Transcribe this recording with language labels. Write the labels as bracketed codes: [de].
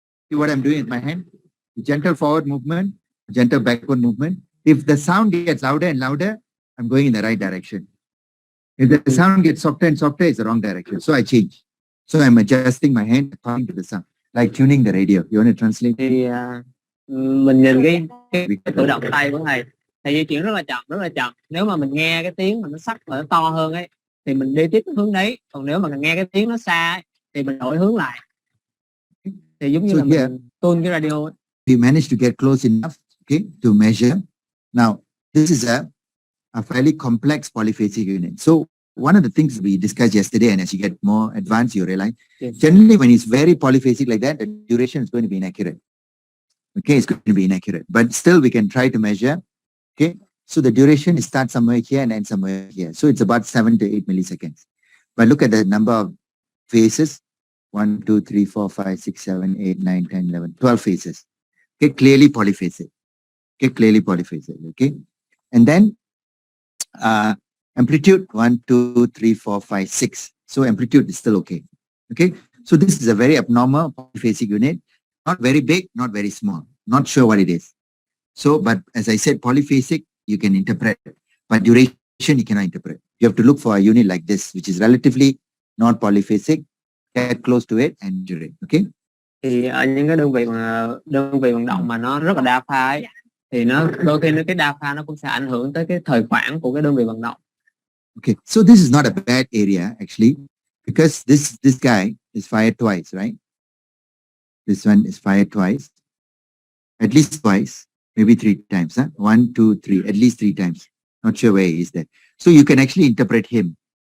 [en] See what I'm doing with my hand? Gentle forward movement, gentle backward movement. If the sound gets louder and louder, I'm going in the right direction. If the sound gets softer and softer, it's the wrong direction. So I change. So I'm adjusting my hand according to the sound, like tuning the radio. You want to translate? [vi] Thì mình nhìn cái tự động tay của thầy di chuyển rất là chậm, rất là chậm. Nếu mà mình nghe cái tiếng mà nó sắc và nó to hơn ấy thì mình đi tiếp cái hướng đấy, còn nếu mà mình nghe cái tiếng nó xa ấy, thì mình đổi hướng lại. Thì giống như là mình tune cái radio ấy. [en] We managed to get close enough, okay, to measure. Now, this is a fairly complex polyphasic unit. So one of the things we discussed yesterday, and as you get more advanced, you realize, generally when it's very polyphasic like that, the duration is going to be inaccurate. Okay, it's going to be inaccurate. But still we can try to measure. Okay, so the duration starts somewhere here and ends somewhere here. So it's about 7 to 8 milliseconds. But look at the number of phases. 1, 2, 3, 4, 5, 6, 7, 8, 9, 10, 11, 12 phases. Okay, clearly polyphasic. Okay, clearly polyphasic. Okay, and then amplitude 1, 2, 3, 4, 5, 6. So amplitude is still okay. Okay, so this is a very abnormal polyphasic unit. Not very big, not very small. Not sure what it is. So, but as I said, polyphasic you can interpret, but duration you cannot interpret. You have to look for a unit like this, which is relatively not polyphasic. Get close to it and measure it. Okay. [vi] Thì ở những cái đơn vị vận động mà nó rất là đa pha ấy, thì nó đôi khi cái đa pha nó cũng sẽ ảnh hưởng tới cái thời khoảng của cái đơn vị vận động. [en] Okay, so this is not a bad area actually, because this guy is fired twice, right? This one is fired twice, at least twice, maybe 3 times. Huh? 1, 2, 3, at least 3 times. Not sure where he is there. So you can actually interpret him.